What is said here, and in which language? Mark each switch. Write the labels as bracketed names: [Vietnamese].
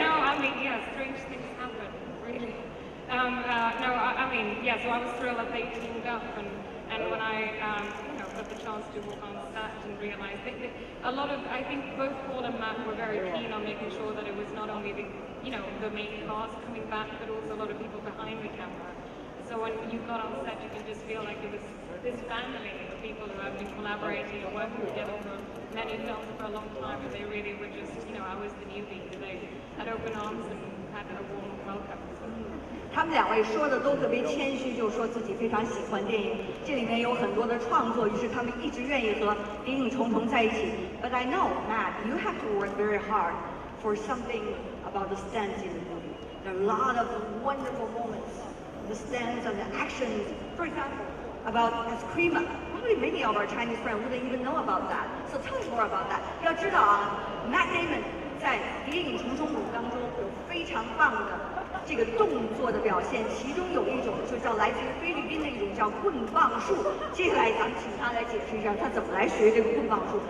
[English] No, I mean, yeah, strange things happen, really. No, I mean, yeah, so I was thrilled that they teamed up, and when I, got the chance to walk on set and realize a lot of, I think both Paul and Matt were very keen on making sure that it was not only the, the main cast coming back, but also a lot of people behind the camera. So when you got on set, you can just feel like it was this family of people who have been collaborating and working together for many films for a long time, and they really were just, I was the newbie. They had open arms and had a warm welcome. [Chinese] 他们2位说的都特别谦虚，就说自己非常喜欢电影，这里面有很多的创作，于是他们一直愿意和谍影重重在一起。 [English] But I know, Matt, you have to work very hard for something about the stunts in the movie. There are a lot of wonderful moments, the stunts and the actions. For example, about Eskrima. Probably many of our Chinese friends wouldn't even know about that. So tell us more about that. [Chinese] 要知道啊 ，Matt Damon 在《谍影重重5》当中有非常棒的这个动作的表现，其中有一种就叫来自于菲律宾的一种叫棍棒术。接下来咱们请他来解释一下他怎么来学这个棍棒术。